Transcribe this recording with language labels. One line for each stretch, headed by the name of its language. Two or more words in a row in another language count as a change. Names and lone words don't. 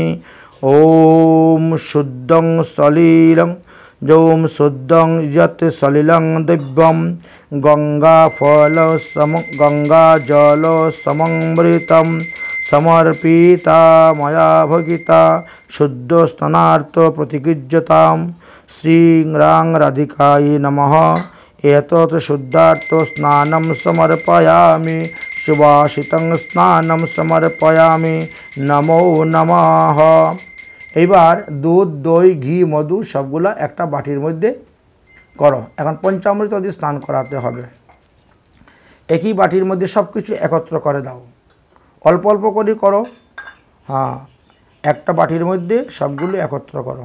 Sanskrit: ॐ शुद्धं सलिलं जों शुद्धं यत् सलिलं दिव्यं गंगाजल सममृतं समर्पिता मया भगिता शुद्ध स्नानार्थ प्रतिगृह्यतां। श्रीं रां राधिकायै नमः। एतत् शुद्धार्थ स्नानं समर्पयामि। सुवासितं स्नानं समर्पयामि। नमो नमः।
Bangla: এবার দুধ দই ঘি মধু সবগুলা একটা বাটির মধ্যে করো। এখন পঞ্চামৃত দিয়ে স্নান করাতে হবে। একই বাটির মধ্যে সব কিছু একত্র করে দাও, অল্প অল্প করে করো। হ্যাঁ, একটা বাটির মধ্যে সবগুলো একত্র করো।